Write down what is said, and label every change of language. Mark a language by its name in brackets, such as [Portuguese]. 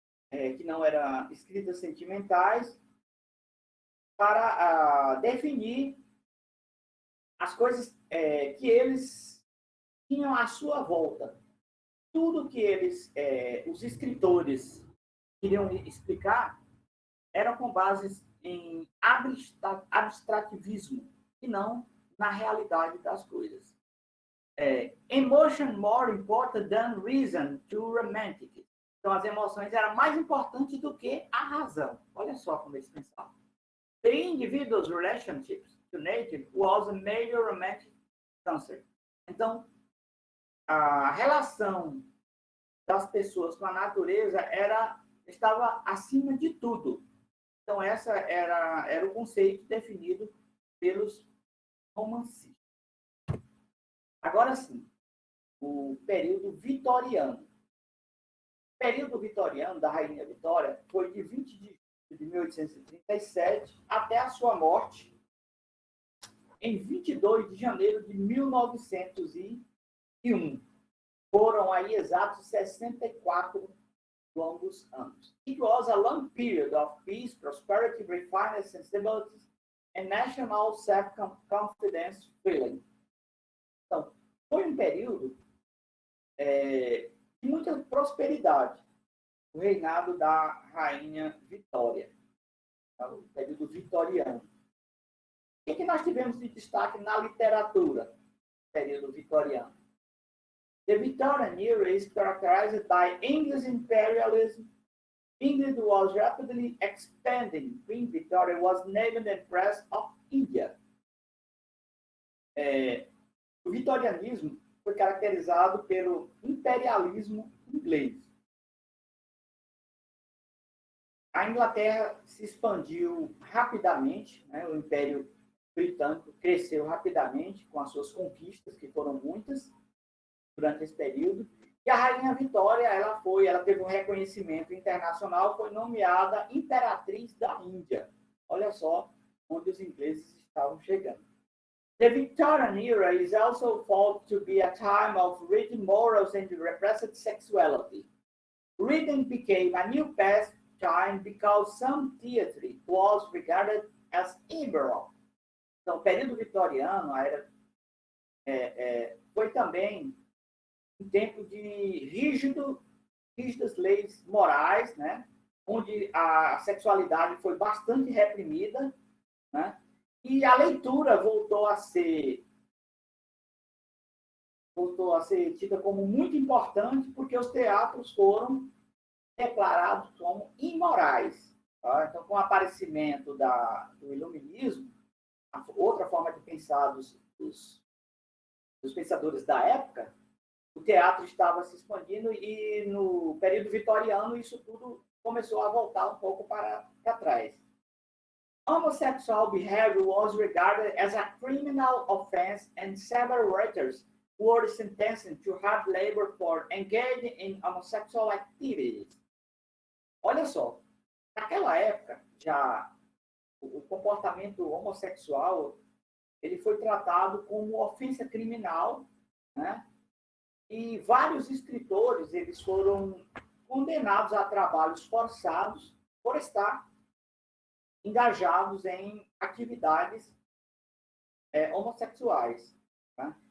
[Portuguese] Que não eram escritas sentimentais, para definir as coisas que eles tinham à sua volta. Tudo que os escritores queriam explicar era com base em abstrativismo e não na realidade das coisas. [English] Emotion more important than reason to romantic. [Portuguese] Então, as emoções eram mais importantes do que a razão. Olha só como eles pensavam. [English] The individual's relationships to nature was a major romantic concern. [Portuguese] Então, a relação das pessoas com a natureza estava acima de tudo. Então, essa era o conceito definido pelos romancistas. Agora sim, o período vitoriano. O período vitoriano da Rainha Vitória foi de 20 de julho de 1837 até a sua morte em 22 de janeiro de 1901. Foram aí exatos 64 longos anos. [English] It was a long period of peace, prosperity, refinement, sensibility, and national self-confidence feeling. [Portuguese] Então, foi um período de muita prosperidade, o reinado da Rainha Vitória, o período vitoriano. O que nós tivemos de destaque na literatura, no período vitoriano? [English] The Victorian era is characterized by English imperialism. England was rapidly expanding. Queen Victoria was named Empress of India. [Portuguese] O vitorianismo foi caracterizado pelo imperialismo inglês. A Inglaterra se expandiu rapidamente, né? O Império Britânico cresceu rapidamente com as suas conquistas, que foram muitas durante esse período. E a Rainha Vitória, ela teve um reconhecimento internacional, foi nomeada Imperatriz da Índia. Olha só onde os ingleses estavam chegando. [English] The Victorian era is also thought to be a time of rigid morals and repressed sexuality. Reading became a new pastime because some theatre was regarded as immoral. [Portuguese] Então, o período vitoriano foi também um tempo de rígidas leis morais, né? Onde a sexualidade foi bastante reprimida, né? E a leitura voltou a ser tida como muito importante porque os teatros foram declarados como imorais. Tá? Então, com o aparecimento do iluminismo, outra forma de pensar dos pensadores da época, o teatro estava se expandindo e no período vitoriano isso tudo começou a voltar um pouco para trás. [English] Homosexual behavior was regarded as a criminal offense and several writers were sentenced to hard labor for engaging in homosexual activities. [Portuguese] Olha só, naquela época já o comportamento homossexual ele foi tratado como ofensa criminal, né? E vários escritores eles foram condenados a trabalhos forçados por estar engajados em atividades homossexuais. Tá?